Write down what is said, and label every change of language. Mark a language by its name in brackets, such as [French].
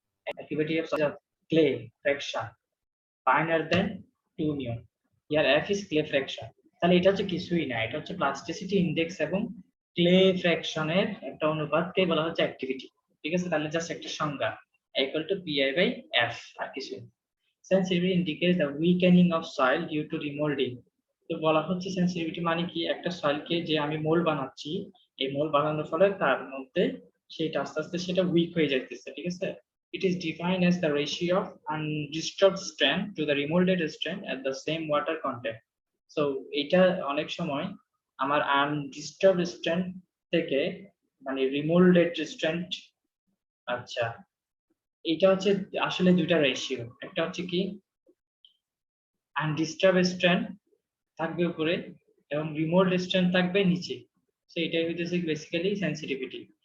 [English] Activity of clay fraction finer than 2 μ. Here F is clay fraction. [Bangla] তাহলে এটা হচ্ছে কিছুই না, এটা হচ্ছে প্লাস্টিসিটি ইনডেক্স এবং ক্লে ফ্র্যাকশনের একটা অনুপাতকে বলা হচ্ছে অ্যাক্টিভিটি। ঠিক আছে, তাহলে জাস্ট একটা সংজ্ঞা equal to Pi/F, আর কিছু। [English] Sensitivity indicates the weakening of soil due to remolding. [Bangla] তো বলা হচ্ছে সেন্সিটিভিটি মানে কি, একটা সয়েলকে যে আমি মোল্ড বানাচ্ছি, এই মোল্ড বানানোর ফলে তার মধ্যে সেটা আস্তে আস্তে সেটা উইক হয়ে যাইতেছে। ঠিক আছে, [English] it is defined as the ratio of undisturbed strength to the remolded strength at the same water content. [Bangla] So এটা অনেক সময় আমার undisturbed strength থেকে মানে remolded strength, আচ্ছা এটা হচ্ছে আসলে দুইটা রেশিও, একটা হচ্ছে কি undisturbed strength থাকবে উপরে এবং remote strength থাকবে নিচে। So এটাই হইতেছে বেসিক্যালি সেন্সিটিভিটি।